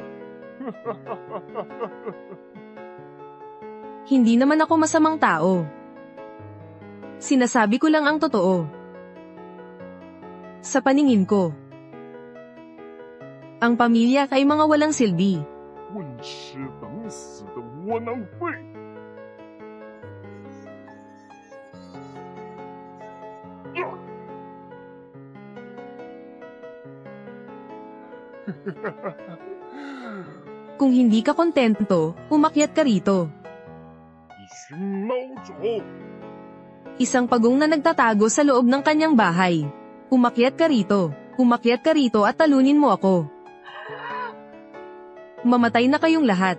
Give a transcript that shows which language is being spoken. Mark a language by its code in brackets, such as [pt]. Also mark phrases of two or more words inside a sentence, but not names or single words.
[tl] Hindi naman ako masamang tao. Sinasabi ko lang ang totoo. Sa paningin ko, ang pamilya ay mga walang silbi. [zh] 混吃等死的窝囊废！ [tl] Kung hindi ka kontento, umakyat ka rito. [zh] 一群孬种！ [tl] Isang pagong na nagtatago sa loob ng kanyang bahay. Umakyat ka rito. Umakyat ka rito at talunin mo ako. Mamatay na kayong lahat.